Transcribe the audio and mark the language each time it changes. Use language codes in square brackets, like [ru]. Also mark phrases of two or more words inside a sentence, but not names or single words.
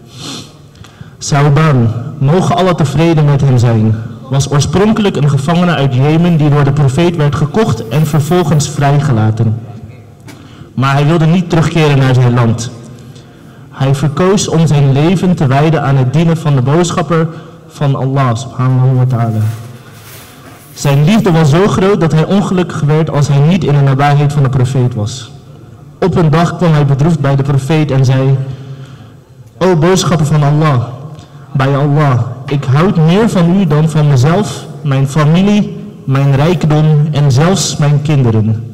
[nl] Sauban, mogen Allah tevreden met hem zijn, was oorspronkelijk een gevangene uit Jemen die door de profeet werd gekocht en vervolgens vrijgelaten. Maar hij wilde niet terugkeren naar zijn land. Hij verkoos om zijn leven te wijden aan het dienen van de boodschapper van Allah [ar] سبحانه وتعالى. [nl] Zijn liefde was zo groot dat hij ongelukkig werd als hij niet in de nabijheid van de profeet was. Op een dag kwam hij bedroefd bij de profeet en zei: O boodschapper van Allah, bij Allah, ik houd meer van u dan van mezelf, mijn familie, mijn rijkdom en zelfs mijn kinderen.